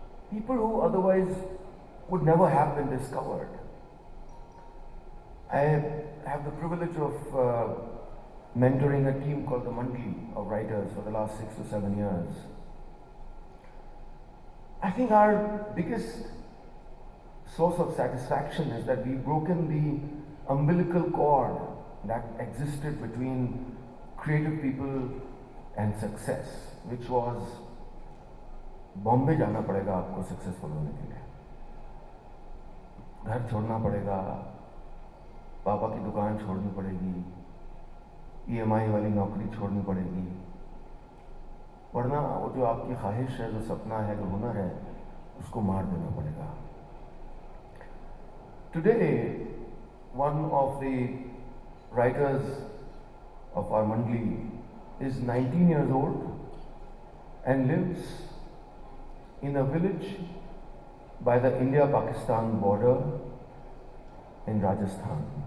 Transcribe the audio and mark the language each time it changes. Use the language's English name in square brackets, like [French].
[English] People who otherwise would never have been discovered. I have the privilege of mentoring a team called the Plenary of writers for the last 6 to 7 years. I think our biggest source of satisfaction is that we've broken the umbilical cord that existed between creative people and success, which was [Hindi] Bombay जाना पड़ेगा आपको successful होने के लिए, घर छोड़ना पड़ेगा, पापा की दुकान छोड़नी पड़ेगी, EMI वाली नौकरी छोड़नी पड़ेगी, वरना वो जो आपकी ख्वाहिश है, जो सपना है, जो हुनर है, उसको मार देना पड़ेगा. [English] Today, one of the writers of our Mandli is 19 years old and lives in a village by the India-Pakistan border in Rajasthan.